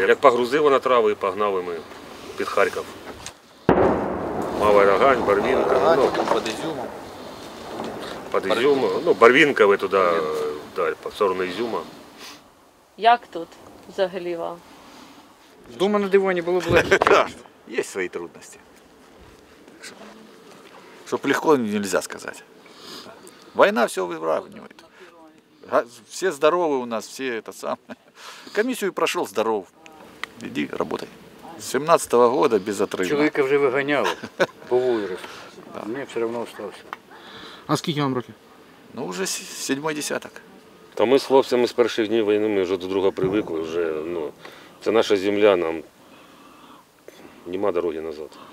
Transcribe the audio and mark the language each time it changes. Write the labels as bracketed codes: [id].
[uk] Як погрузив на трави і погнали ми під Харків. Мава Рогань, Барвінка, ну, Під Ізюмом. під Ізюм, ну, Барвінка ви туди, да, по сторону Ізюма. Як тут взагалі вам? Дома на дивані було б легше. [ru] Есть свои трудности. Чтоб легко нельзя сказать. Война все выравнивает. Все здоровы у нас, все это самое. Комиссию прошел здоров. Иди, работай. С 17-го года безотрывно. [uk] Чоловіка вже виганяли по вулиці. Мені все одно залишився. А скільки вам років? [ru] Ну, уже седьмой десяток. [uk] Та ми з хлопцями з перших днів війни, ми вже до друга привикли, вже, ну, це наша земля, нам нема дороги назад.